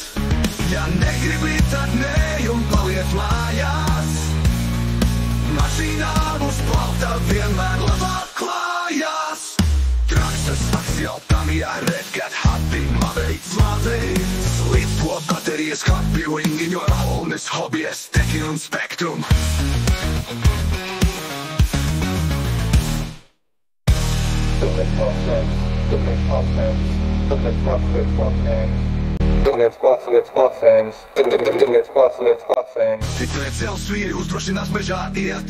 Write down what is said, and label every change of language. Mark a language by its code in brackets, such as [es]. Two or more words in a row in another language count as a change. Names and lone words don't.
[lv] Ja negribi, tad nē un paliec mājās. Mašīnām uz plaukta vienmēr labāk klājās. Traktas, Axial, Tamiya, Redcat, Hobby, Mavericks. Lipo baterijas, [en] Hobby Wing, in your home is hobbyist, [lv] Tekin un Spektrum. Tikai dzels vīri uzdrošinās mežā iet.